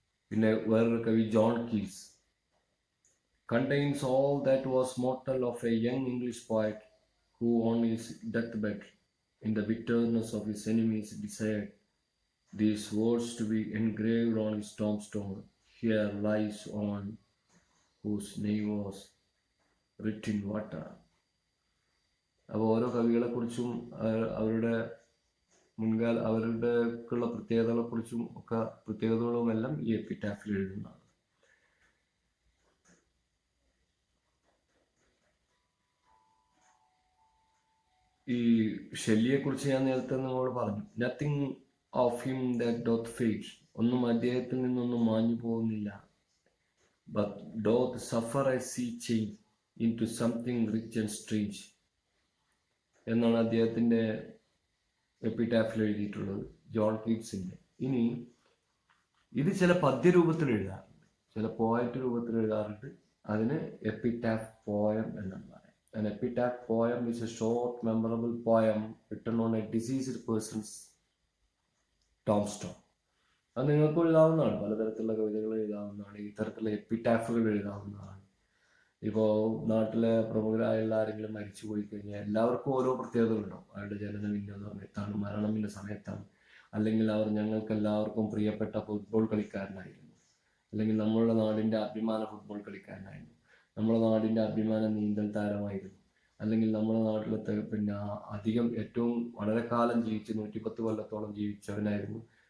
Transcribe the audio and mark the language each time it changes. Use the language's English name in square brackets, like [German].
[Malayalam] പിന്നെ വേറൊരു കവി [English] John Keats, contains all that was mortal of a young English poet who on his deathbed in the bitterness of his enemies desired these words to be engraved on his tombstone, here lies one whose name was written in water. [Malayalam] അപ്പോൾ ഓരോ കവികളെക്കുറിച്ചും അവരുടെ അവരുടെക്കുള്ള പ്രത്യേകതകളെക്കുറിച്ചും പ്രത്യേകതകളുമെല്ലാം ഈ എപ്പിറ്റാഫിൽ എഴുതുന്നതാണ്. ഈ ഷെല്ലിയെക്കുറിച്ച് ഞാൻ നേരത്തെ നിങ്ങളോട് പറഞ്ഞു, [English] nothing of him that doth fade, [Malayalam] ഒന്നും അദ്ദേഹത്തിൽ നിന്നൊന്നും മാഞ്ഞു പോകുന്നില്ല, [English] but doth suffer a sea change into something rich and strange [Malayalam] എന്നാണ് അദ്ദേഹത്തിൻ്റെ എപ്പിറ്റാഫിൽ എഴുതിയിട്ടുള്ളത്, ജോൺ കീറ്റ്സിൻ്റെ. ഇനി ഇത് ചില പദ്യരൂപത്തിൽ എഴുതാറുണ്ട്, ചില പോയറ്റ് രൂപത്തിൽ എഴുതാറുണ്ട്, അതിന് എപ്പിറ്റാഫ് പോയം എന്നാണ് പറയുന്നത്. [English] An epitaph poem is a short, memorable poem written on a deceased person's tombstone. [Malayalam] അത് നിങ്ങൾക്ക് എഴുതാവുന്നതാണ്. പലതരത്തിലുള്ള കവിതകൾ എഴുതാവുന്നതാണ്. ഇത്തരത്തിലുള്ള എപ്പിറ്റാഫുകൾ എഴുതാവുന്നതാണ്. ഇപ്പോൾ നാട്ടിലെ പ്രമുഖരായുള്ള ആരെങ്കിലും മരിച്ചു പോയി കഴിഞ്ഞാൽ എല്ലാവർക്കും ഓരോ പ്രത്യേകതകളുണ്ടാവും. അയാളുടെ ജനനം ഇന്ന സമയത്താണ്, മരണം ഇന്ന സമയത്താണ്, അല്ലെങ്കിൽ അവർ ഞങ്ങൾക്ക് എല്ലാവർക്കും പ്രിയപ്പെട്ട ഫുട്ബോൾ കളിക്കാരനായിരുന്നു, അല്ലെങ്കിൽ നമ്മളുടെ നാടിൻ്റെ അഭിമാന ഫുട്ബോൾ കളിക്കാരനായിരുന്നു, നമ്മുടെ നാടിൻ്റെ അഭിമാന നീന്തൽ താരമായിരുന്നു, അല്ലെങ്കിൽ നമ്മുടെ നാട്ടിലത്തെ അധികം ഏറ്റവും വളരെ കാലം ജീവിച്ച് 110 കൊല്ലത്തോളം ജീവിച്ചവനായിരുന്നു.